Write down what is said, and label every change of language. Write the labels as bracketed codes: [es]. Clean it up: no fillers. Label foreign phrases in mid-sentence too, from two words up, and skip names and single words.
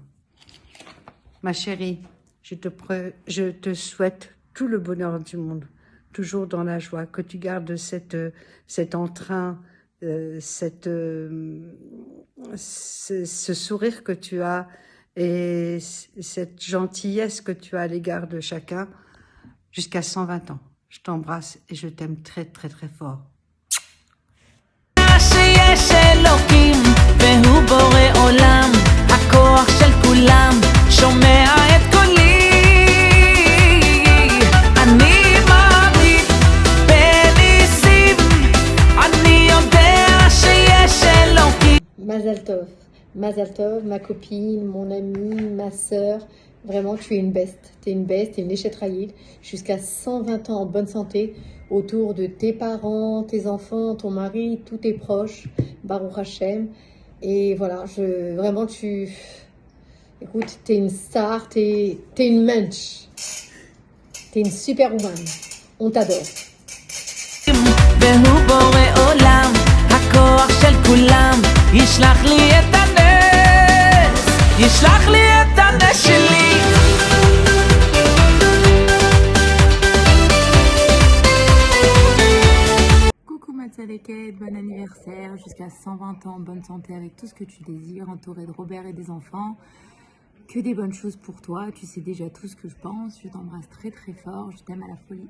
[fr] Ma chérie, je te souhaite tout le bonheur du monde, toujours dans la joie, que tu gardes cet entrain, ce sourire que tu as et cette gentillesse que tu as à l'égard de chacun jusqu'à 120 ans. Je t'embrasse et je t'aime très très très fort. [he] שיש אלוקים והוא בורא עולם, הכוח של כולם שומע את קולי. אני מאמין בניסים, אני יודע שיש אלוקים. מזל טוב, [fr] ma copine, mon amie, ma sœur. Vraiment, tu es une beste. Tu es une beste, tu es une échetraïde. Jusqu'à 120 ans en bonne santé, autour de tes parents, tes enfants, ton mari, tous tes proches. [he] ברוך השם. [fr] Et voilà, vraiment, écoute, tu es une star, tu es une mensch. Tu es une superwoman. On t'adore. [he] והוא בורא עולם, הכוח של כולם ישלח לי את הנס, ישלח לי את הנס שלי. [fr] Coucou Matsaleket, bon anniversaire, jusqu'à 120 ans, bonne santé avec tout ce que tu désires, entouré de Robert et des enfants. Que des bonnes choses pour toi, tu sais déjà tout ce que je pense, je t'embrasse très très fort, je t'aime à la folie.